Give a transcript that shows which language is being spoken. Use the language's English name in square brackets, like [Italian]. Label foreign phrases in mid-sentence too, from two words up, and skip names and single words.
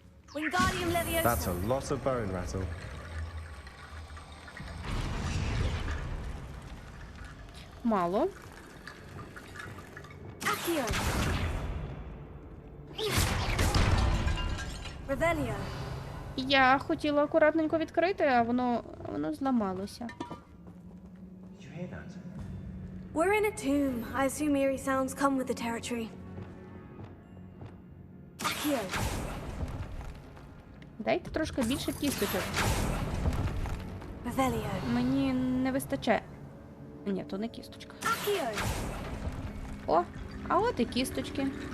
[English] Wingardium Leviosa. That's a lot of bone rattle. [Ukrainian] Мало. Accio. Revelio. Я хотіла акуратненько відкрити, а воно зламалося. [English] Did you hear that? We're in a tomb. I assume eerie sounds come with the territory. Accio. [Ukrainian] Дайте трошки більше кісточок. Revelio. Мені не вистачає. Ні, то не кісточка. Accio. О, а от і кісточки.